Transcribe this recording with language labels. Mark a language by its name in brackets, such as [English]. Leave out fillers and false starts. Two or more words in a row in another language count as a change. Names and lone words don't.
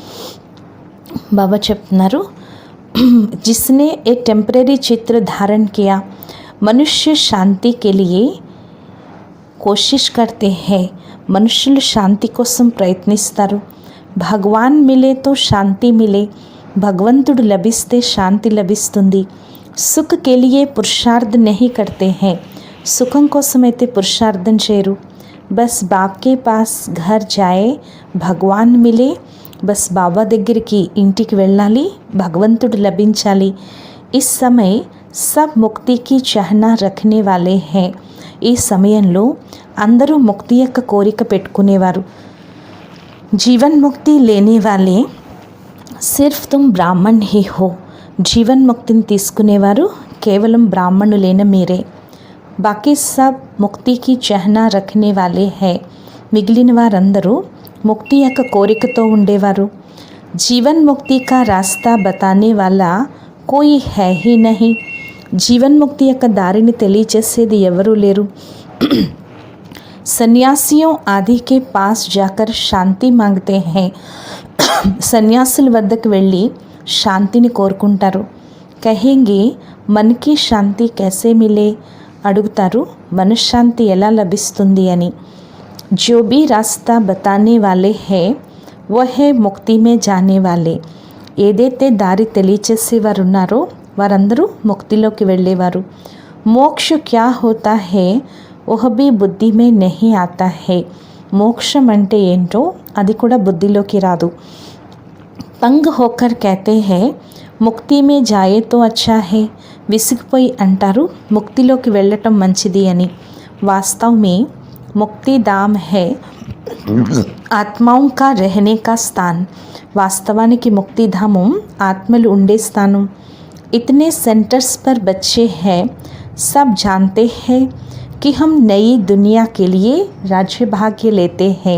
[Telugu] బాబా చెప్తున్నారు, [Hindi] जिसने एक टेम्पररी चित्र धारण किया, मनुष्य शांति के लिए कोशिश करते हैं. [Telugu] మనుషులు శాంతి కోసం ప్రయత్నిస్తారు. [Hindi] भगवान मिले तो शांति मिले. [Telugu] భగవంతుడు లభిస్తే శాంతి లభిస్తుంది. [Hindi] सुख के लिये पुरुषार्थ नहीं करते है. [Telugu] సుఖం కోసం అయితే పురుషార్థం చేయరు. [Hindi] बस बाप के पास घर जाये भगवान मिले. [Telugu] బస్ బాబా దగ్గరికి ఇంటికి వెళ్ళాలి, భగవంతుడు లభించాలి. [Hindi] इस समय सब मुक्ति की चाहना रखने वाले हैं। [Telugu] ఈ సమయంలో అందరూ ముక్తి యొక్క కోరిక పెట్టుకునేవారు। [Hindi] जीवन मुक्ति लेने वाले सिर्फ तुम ब्राह्मण ही हो। जीवन मुक्तिని [Telugu] తీసుకునేవారు కేవలం బ్రాహ్మణులైన మీరే। [Hindi] बाकी सब मुक्ति की चाहना रखने वाले हैं। [Telugu] మిగిలిన వారందరూ ముక్తి యొక్క కోరికతో ఉండేవారు। [Hindi] जीवन मुक्ति का रास्ता बताने वाला कोई है ही नहीं। जीवन मुक्ति [Telugu] యొక్క దారిని తెలియజేసేది ఎవరూ లేరు। [Hindi] సన్యాసిयों आदि के पास जाकर शांति मांगते हैं। [Telugu] సన్యాసుల వద్దకు వెళ్ళి శాంతిని కోరుకుంటారు। [Hindi] कहेंगे मन की शांति कैसे मिले, [Telugu] అడుగుతారు మనశ్శాంతి ఎలా లభిస్తుంది అని। [Hindi] जो भी रास्ता बताने वाले हैं वह है मुक्ति में जाने वाले। [Telugu] ఏదైతే దారి తెలియచేసేవారు ఉన్నారో వారందరూ ముక్తిలోకి వెళ్ళేవారు। [Hindi] मोक्ष क्या होता है वह भी बुद्धि में नहीं आता है। [Telugu] మోక్షం అంటే ఏంటో అది కూడా బుద్ధిలోకి రాదు। [Hindi] तंग होकर कहते हैं मुक्ति में जाए तो अच्छा है। [Telugu] విసిగిపోయి అంటారు ముక్తిలోకి వెళ్ళటం మంచిది అని। [Hindi] వాస్తव में मुक्ति धाम है ఆత్మాओं का रहने का स्थान। [Telugu] వాస్తవానికి ముక్తిధామం ఆత్మలు ఉండే స్థానం। [Hindi] इतने सेंटर्स पर बच्चे हैं, सब जानते हैं कि हम नई दुनिया के लिए राज्य भाग्य लेते हैं।